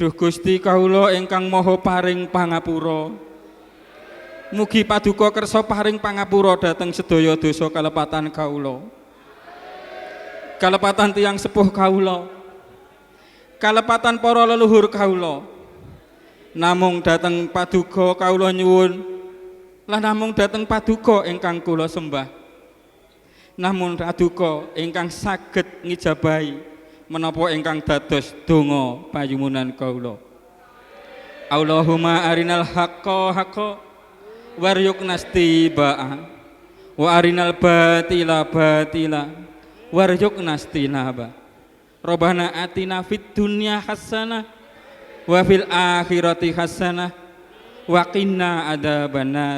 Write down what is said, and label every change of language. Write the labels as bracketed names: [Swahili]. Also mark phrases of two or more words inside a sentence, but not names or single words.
[Javanese] Duh Gusti kawula ingkang maha paring pangapura, mugi paduka kersa paring pangapura dhateng sedaya dosa kalepatan kawula, kalepatan tiyang sepuh kawula, kalepatan para leluhur kawula. Namung dhateng paduka kawula nyuwun, lan namung dhateng paduka ingkang kula sembah, namun paduka ingkang saged ngijabahi menapa ingkang dados donga payumunan kawula. [Arabic] اللهم أرنا الحق حقا وارزقنا اتباعه وأرنا الباطل باطلا وارزقنا اجتنابه. ربنا آتنا في الدنيا حسنة وفي الآخرة حسنة وقنا عذاب النار.